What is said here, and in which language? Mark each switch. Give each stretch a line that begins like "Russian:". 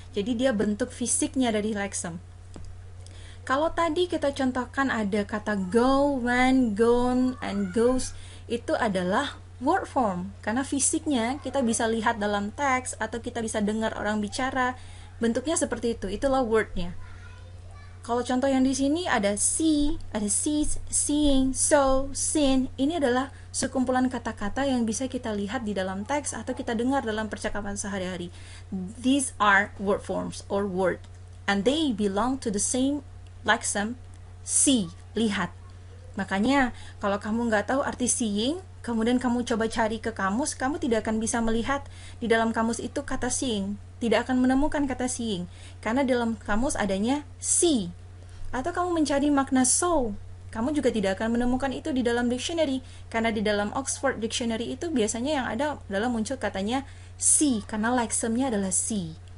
Indonesian: Jadi dia bentuk fisiknya dari lexeme. Kalau tadi kita contohkan ada kata go, went, gone, and goes, itu adalah word form, karena fisiknya kita bisa lihat dalam teks atau kita bisa dengar orang bicara. Bentuknya seperti itu, itulah wordnya. Kalau contoh yang di sini ada see, ada sees, seeing, saw, seen. Ini adalah sekumpulan kata-kata yang bisa kita lihat di dalam teks atau kita dengar dalam percakapan sehari-hari.
English: These are word forms or word, and they belong to the same lexeme, see, lihat.
Indonesian: Makanya kalau kamu nggak tahu arti seeing, kemudian kamu coba cari ke kamus, kamu tidak akan bisa melihat di dalam kamus itu kata seeing. Tidak akan menemukan kata seeing, karena dalam kamus adanya see. Atau kamu mencari makna saw, kamu juga tidak akan menemukan itu di dalam dictionary, karena di dalam Oxford Dictionary itu biasanya yang ada adalah muncul katanya see, karena lexeme-nya adalah see.